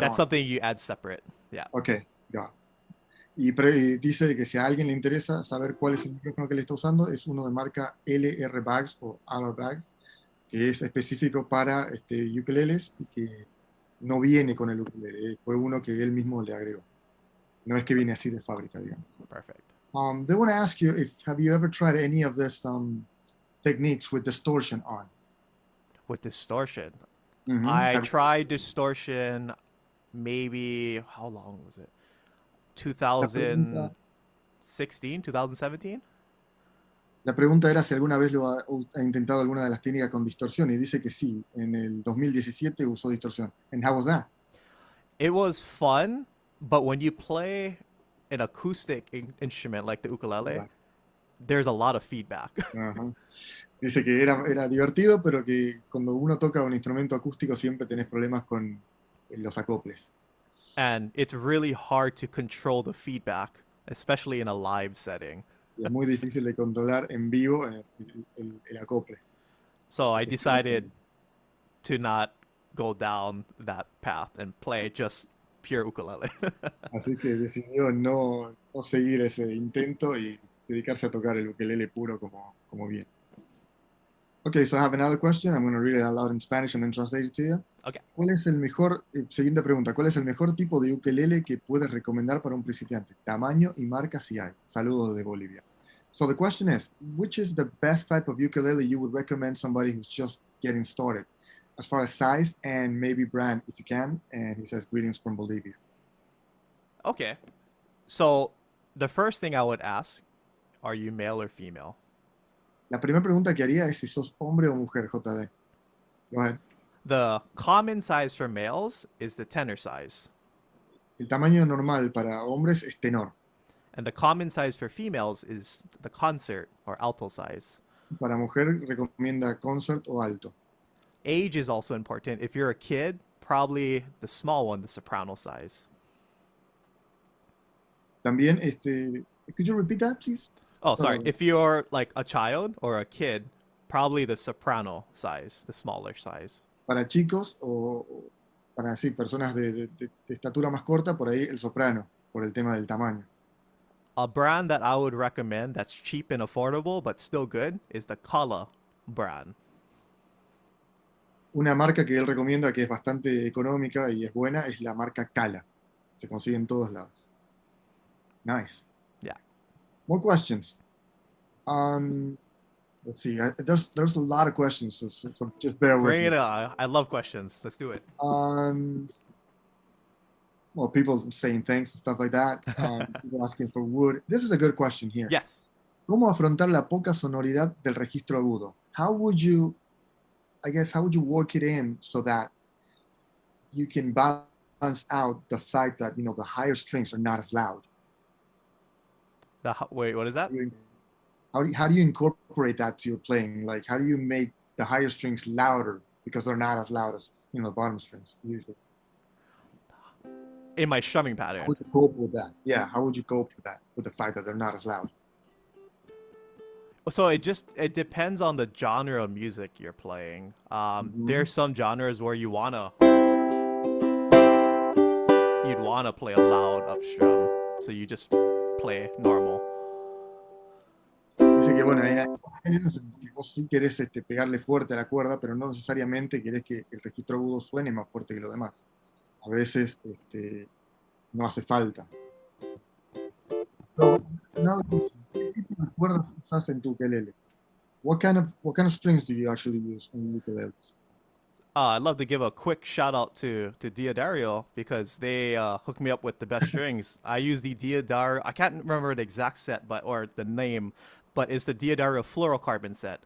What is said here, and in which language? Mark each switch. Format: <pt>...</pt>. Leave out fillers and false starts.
<en>That's on? something you add separate. Yeah. Okay, got it.</en> <es>Y dice que si a alguien le interesa saber cuál es el micrófono que le está usando, es uno de marca LR Bags o LR Bags, que es específico para ukeleles y que no viene con el ukulele. Fue uno que él mismo le agregó. No es que viene así de fábrica, digamos.</es> <en>Perfect. They want to ask you have you ever tried any of this techniques with distortion on? With distortion? Mm-hmm. I tried distortion maybe, how long was it? 2016, 2017?</en> <es>La pregunta era si alguna vez lo ha intentado alguna de las técnicas con distorsión y dice que sí, en el 2017 usó distorsión.</es> <en>And how was that? It was fun, but when you play an acoustic instrument like the ukulele, there's a lot of feedback. Uh-huh.</en> <es>Dice que era divertido, pero que cuando uno toca un instrumento acústico siempre tenés problemas con los acoples.</es> <en>And it's really hard to control the feedback, especially in a live setting.</en> <es>Y es muy difícil de controlar en vivo el acople.</es> <en>So I</en> <es>porque siempre-</es> <en>decided to not go down that path and play just pure ukulele.</en> <es>Así que decidió no seguir ese intento y dedicarse a tocar el ukelele puro como bien.</es> <en>Okay, so I have another question. I'm going to read it out loud in Spanish and then translate it to you. Okay.</en> <es>¿Cuál es el mejor, siguiente pregunta, ¿cuál es el mejor tipo de ukelele que puedes recomendar para un principiante? Tamaño y marca si hay. Saludos de Bolivia.</es> <en>So the question is, which is the best type of ukulele you would recommend somebody who's just getting started? As far as size and maybe brand, if you can. And he says, greetings from Bolivia. Okay. So the first thing I would ask, are you male or female?</en> <es>La primera pregunta que haría es si sos hombre o mujer, JD.</es> <en>Go ahead. The common size for males is the tenor size,</en> <es>El tamaño normal para hombres es tenor.</es> <en>and the common size for females is the concert or alto size.</en> <es>Para mujer recomienda concert o alto.</es> <en>Age is also important. If you're a kid, probably the small one, the soprano size.</en> <es>También,</es> <en>could you repeat that, please? Oh, sorry.</en> <es>Perdón.</es> <en>If you're like a child or a kid, probably the soprano size, the smaller size.</en> <es>Para chicos o para sí, personas de estatura más corta, por ahí el soprano, por el tema del tamaño. A brand that I would recommend that's cheap and affordable but still good is the Kala brand. Una marca que él recomienda que es bastante económica y es buena es la marca Kala. Se consigue en todos lados.</es> <en>Nice. Yeah. More questions. Let's see. There's a lot of questions, so just bear with Bring me. it on. I love questions. Let's do it. Well, people saying thanks and stuff like that. People asking for wood. This is a good question here. Yes.</en> <es>¿Cómo afrontar la poca sonoridad del registro agudo?</es> <en>How would you work it in so that you can balance out the fact that, the higher strings are not as loud? Wait, what is that? How do you incorporate that to your playing? Like, how do you make the higher strings louder because they're not as loud as, the bottom strings usually? In my strumming How pattern. would you cope with that? Yeah, how would you cope with that, with the fact that they're not as loud? So it depends on the genre of music you're playing. There's some genres where you'd wanna play a loud upstrum, so you just play normal.</en> <es>Dice que, bueno, hay géneros en los que vos sí querés pegarle fuerte a la cuerda, pero no necesariamente querés que el registro agudo suene más fuerte que lo demás. A veces no hace falta. So, ¿qué tipo de cuerdas usas en tu ukelele?</es> <en>What kind of strings do you actually use on the ukulele? I'd love to give a quick shout out to Diodario because they hooked me up with the best strings. I use the Diodario. I can't remember the exact set, or the name, but it's the Diodario fluorocarbon set.</en>